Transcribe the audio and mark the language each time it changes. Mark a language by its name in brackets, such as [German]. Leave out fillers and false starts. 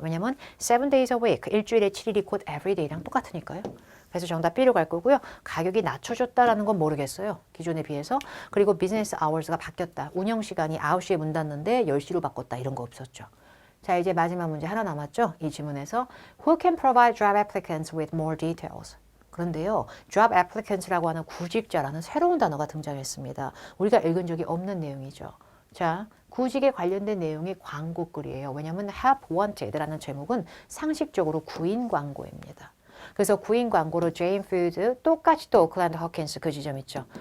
[Korean] 왜냐면 [English] 7 days a week, [Korean] 일주일에 7일이 곧 every day랑 똑같으니까요. 그래서 정답 B로 갈 거고요. 가격이 낮춰졌다라는 건 모르겠어요. 기존에 비해서. 그리고 비즈니스 아워즈가 바뀌었다. 운영 시간이 9시에 문 닫는데 10시로 바꿨다. 이런 거 없었죠. 자, 이제 마지막 문제 하나 남았죠. 이 지문에서 [English] Who can provide job applicants with more details? [Korean] 그런데요. job applicants라고 하는 구직자라는 새로운 단어가 등장했습니다. 우리가 읽은 적이 없는 내용이죠. 자, 구직에 관련된 내용이 광고글이에요. 왜냐하면 [English] help wanted [Korean] 라는 제목은 상식적으로 구인 광고입니다. 그래서 구인 광고로 제인 푸드 똑같이 또 오클랜드 허킨스 그 지점 있죠.